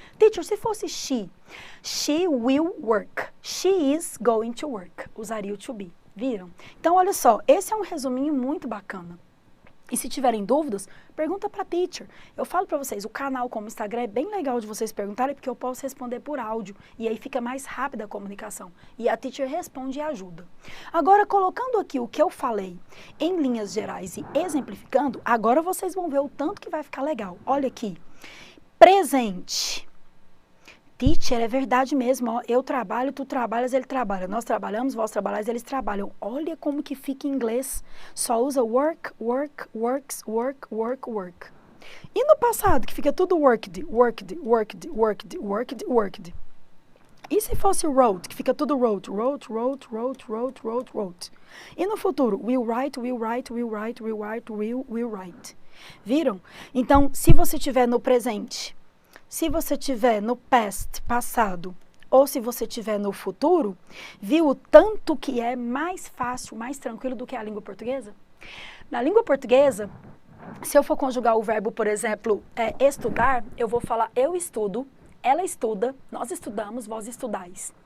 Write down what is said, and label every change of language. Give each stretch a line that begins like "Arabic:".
English: Teacher,
Portuguese: se fosse
English: she will work. She is going to work.
Portuguese: Usaria o
English: to be,
Portuguese: viram? Então, olha só, esse é um resuminho muito bacana. E se tiverem dúvidas, pergunta para a teacher. Eu falo para vocês, o canal como Instagram é bem legal de vocês perguntarem, porque eu posso responder por áudio, e aí fica mais rápida a comunicação. E a teacher responde e ajuda. Agora, colocando aqui o que eu falei em linhas gerais e exemplificando, agora vocês vão ver o tanto que vai ficar legal. Olha aqui. Presente. Teacher, é verdade mesmo, ó. Eu trabalho, tu trabalhas, ele trabalha. Nós trabalhamos, vós trabalhais, eles trabalham. Olha como que fica em inglês. Só usa
English: work, work, works, work, work, work.
Portuguese: E no passado, que fica tudo
English: worked, worked, worked, worked, worked, worked.
Portuguese: E se fosse
English: wrote,
Portuguese: que fica tudo
English: wrote, wrote, wrote, wrote, wrote, wrote, wrote.
Portuguese: E no futuro,
English: will write, will write, will write, will write, will write.
Portuguese: Viram? Então, se você tiver no presente, se você tiver no past, passado, ou se você tiver no futuro, viu o tanto que é mais fácil, mais tranquilo do que a língua portuguesa? Na língua portuguesa, se eu for conjugar o verbo, por exemplo, estudar, eu vou falar eu estudo, ela estuda, nós estudamos, vós estudais.